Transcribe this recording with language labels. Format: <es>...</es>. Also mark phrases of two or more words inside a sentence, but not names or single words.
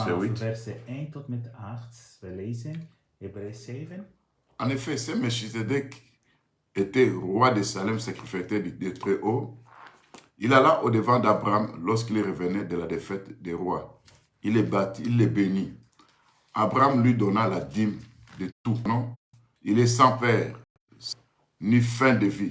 <nl>Vanaf 8. verset 1 tot met 8, we lezen Hebreeën 7.</nl> <fr>En effet, ce Melchisedec était roi de Salem, sacrificateur du Très-Haut. Il alla au-devant d'Abraham lorsqu'il revenait de la défaite des rois. Il les bâtit, il les bénit. Abraham lui donna la dîme de tout. Non? Il est sans père, ni fin de vie.</fr>